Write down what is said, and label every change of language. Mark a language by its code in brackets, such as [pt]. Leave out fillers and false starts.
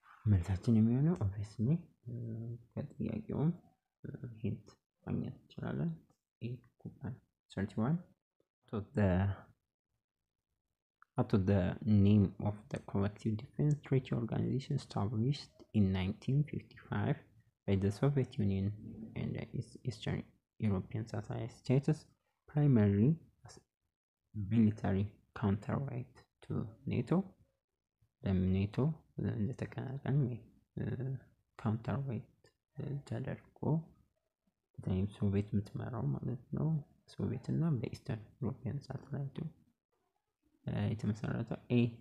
[am] መልሳችን የሚሆነው ኦብቪየስሊ ከጥያቄውም ሂንት ማግኘት እንችላለን። A. [en] Cuba. 31. Out of the name of the Collective Defense Treaty Organization established in 1955 by the Soviet Union and its Eastern European satellite states, primarily as military counterweight to NATO. [am] The NATO እንደተቀናቃኝ ካውንተርዌይት ተደርጎ በተለይም ሶቪየት የምትመራው ማለት ነው። ሶቪየት እና በኢስተርን ዩሮፒያን ሳተላይቱ የተመሰረተው A.